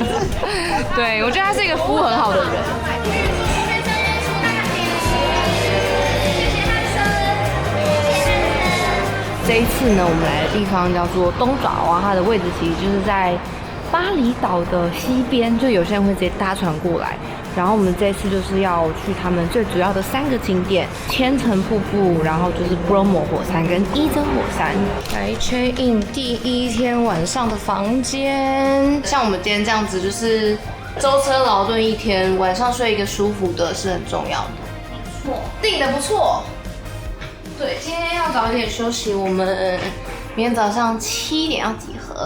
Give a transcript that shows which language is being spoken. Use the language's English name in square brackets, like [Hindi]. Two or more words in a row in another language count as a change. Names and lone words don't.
[Chinese] 對，我覺得他是一個服務很好的人。這一次呢，我們來的地方叫做東爪哇，它的位置其實就是在巴厘島的西邊，就有些人會直接搭船過來。然後我們這次就是要去他們最主要的3個景點：千層瀑布，然後就是 Bromo 火山跟伊珍火山。來 [English] check in [Chinese] 第1天晚上的房間。像我們今天這樣子，就是舟車勞頓1天，晚上睡一個舒服的是很重要的。不錯，訂的不錯。對，今天要早一點休息，我們明天早上7點要集合。